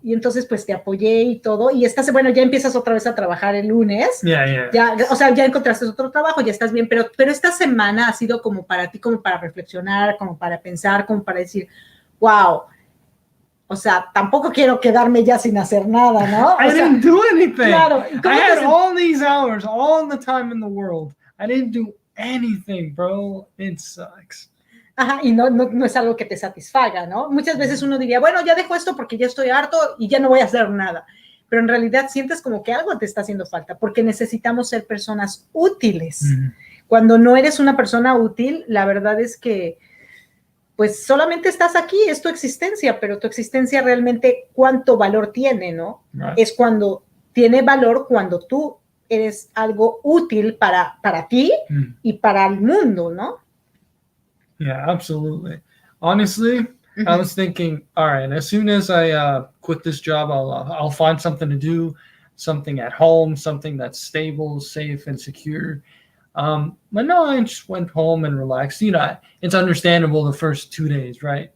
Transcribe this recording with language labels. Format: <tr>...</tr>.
<es>Y entonces, pues, te apoyé y todo, y bueno, ya empiezas otra vez a trabajar el lunes. Ya, o sea, ya encontraste otro trabajo, ya estás bien, pero esta semana ha sido como para ti, como para reflexionar, como para pensar, como para decir, wow, o sea, tampoco quiero quedarme ya sin hacer nada, ¿no?</es> <en>I didn't do anything.</en> <es>Claro.</es> <en>I had all these hours, all the time in the world. I didn't do anything, bro. It sucks.</en> <es>Ajá, y no es algo que te satisfaga, ¿no? Muchas veces uno diría, bueno, ya dejo esto porque ya estoy harto y ya no voy a hacer nada. Pero en realidad sientes como que algo te está haciendo falta porque necesitamos ser personas útiles. Cuando no eres una persona útil, la verdad es que pues solamente estás aquí, es tu existencia, pero tu existencia realmente cuánto valor tiene, ¿no? Right. Es cuando tiene valor cuando tú eres algo útil para ti y para el mundo, ¿no?</es> <en>Yeah, absolutely. Honestly, I was thinking, all right, as soon as I quit this job, I'll find something to do, something at home, something that's stable, safe, and secure. But no, I just went home and relaxed. You know, it's understandable the first 2 days, right?</en>